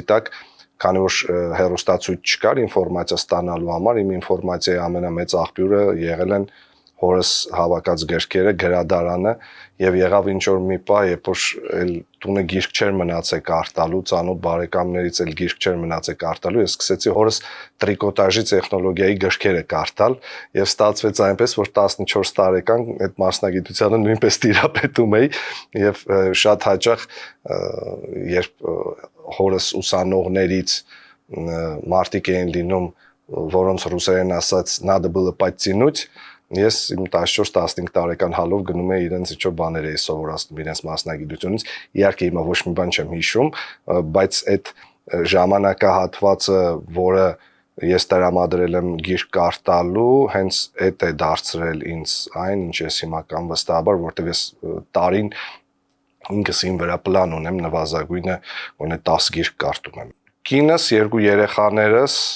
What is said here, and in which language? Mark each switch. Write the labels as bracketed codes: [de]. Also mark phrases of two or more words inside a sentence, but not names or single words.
[hy] տակ, քանի որ հեռուստացույց չկար ինֆորմացիա ստանալու համար, իմ ինֆորմացիայի ամենամեծ աղբյուրը եղել են հորս հավաքած գրքերը, գրադարանը եւ եղավ ինչ որ մի պահ, երբ որ էլ տունը գիրք չէր մնացել կարտալու, ծանոթ բարեկամներից էլ գիրք չէր մնացել կարտալու, ես սկսեցի հորս տրիկոտաժի տեխնոլոգիայի գրքերը կարտալ եւ ստացվեց այնպես, որ 14 տարեկան այդ մասնագիտությանը նույնպես տիրապետում էի եւ շատ հաճախ երբ հորս ուսանողներից մարդիկ էին լինում, որոնց ռուսերեն ասած [ru] «надо было подтянуть», [hy] ես իմ 14-15 տարեկան հալով գնում էի իրենց ինչ-որ բաներ էի սովորացնում իրենց մասնագիտությունից, իհարկե հիմա ոչ մի բան չեմ հիշում, բայց այդ ժամանակահատվածը, որը ես տրամադրել եմ գիրք կարտալու, հենց այդ է դարձրել ինձ այն, ինչ ես հիմա կամ վստահաբար, որտեղ ես տարին ինքս իմ վրա պլան ունեմ, նվազագույնը գոնե 10 գիրք կարտում եմ։ Կինս, 2 երեխաներս,